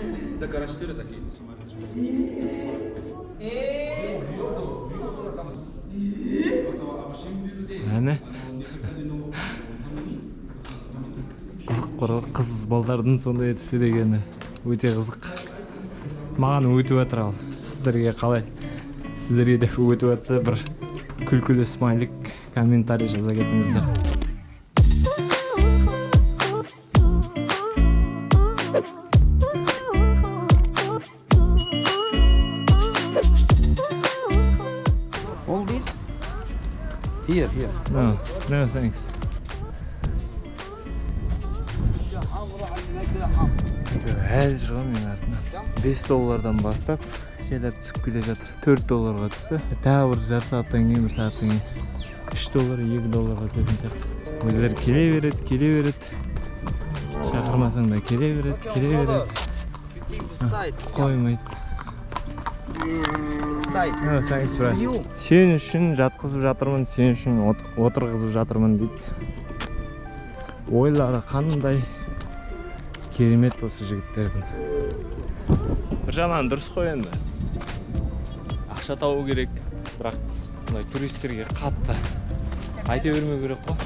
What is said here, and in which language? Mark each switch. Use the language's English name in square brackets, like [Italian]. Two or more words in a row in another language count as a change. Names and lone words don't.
[Kazakh] Әне қызық қоры, қыз балдардың сондай етіп дегені өте қызық. Маған өтіп жатыр ал. Сіздерге қалай? Сіздерге де өтіп жатса бір күлкілі смайлик комментарий жаза кетіңіздер. [English] All this? Here. No, thanks. [Kazakh] Әлі жүрген мен артынан. $5 бастап желер түсіп келе жатыр. $4 түсті. Тағы бір жарты сағаттан кейін, бір сағаттан кейін $3, $2 түсетін сияқты. Өздері келе береді. Шақырмасаң да келе береді. Қоймайды. [English] No, thanks, bro. [Kazakh] Сен үшін жатқызып жатырмын, сен үшін отырғызып жатырмын дейді. Ойлары қандай керемет осы жігіттердің. Бір жағынан дұрыс қой енді. Ақша табу керек, бірақ бұндай туристерге қатты айта бермеу керек қой.